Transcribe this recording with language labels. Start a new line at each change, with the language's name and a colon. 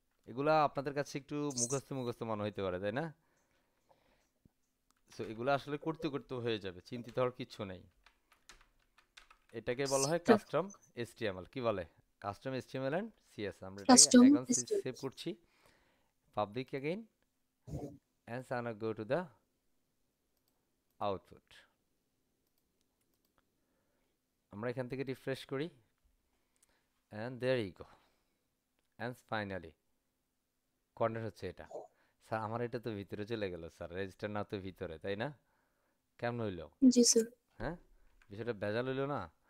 Bangla: এগুলা আপনাদের কাছে একটু মুখস্থ মনে হইতে পারে, তাই না? সো এগুলো আসলে করতে করতে হয়ে যাবে, চিন্তিত হওয়ার কিচ্ছু নেই। এটাকে বলা হয় স্যার। Custom HTML। কি বলে? Custom HTML and CS. আমরা এটাকে কাস্টম এখন স্টাইল। সেভ করছি, public again,
English: and now go to the output।
Bangla: আমরা এখান থেকে রিফ্রেশ করি,
English: and there you go, and finally
Bangla: corner হচ্ছে এটা। স্যার আমার এটা তো ভিতরে চলে গেল স্যার, রেজিস্টার না তো ভিতরে, তাই না? কেমন হইলো? জি স্যার। হ্যাঁ, বিষয়টা ভেজাল হইলো না?